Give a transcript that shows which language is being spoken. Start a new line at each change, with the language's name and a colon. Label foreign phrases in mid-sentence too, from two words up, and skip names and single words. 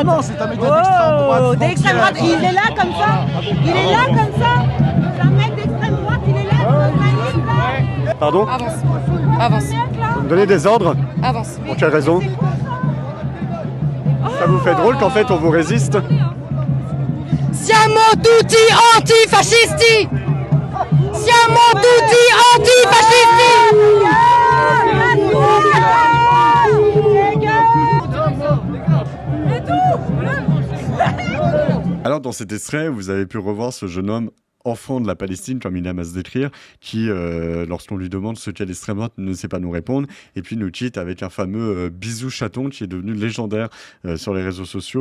French: Non, c'est un média d'extrême droite. D'extrême droite. Il est là comme ça. Il est là comme ça. C'est un mec d'extrême droite, il est là. Pardon? Avance. Avance. Vous me donnez des ordres? Avance. Pour quelle raison? Ça vous fait drôle qu'en fait on vous résiste?
Italian: Siamo tutti antifascisti. Siamo tutti antifascisti.
French: Alors dans cet extrait, vous avez pu revoir ce jeune homme enfant de la Palestine, comme il aime à se décrire, qui, lorsqu'on lui demande ce qu'est l'extrême droite, ne sait pas nous répondre, et puis nous quitte avec un fameux bisou chaton qui est devenu légendaire sur les réseaux sociaux.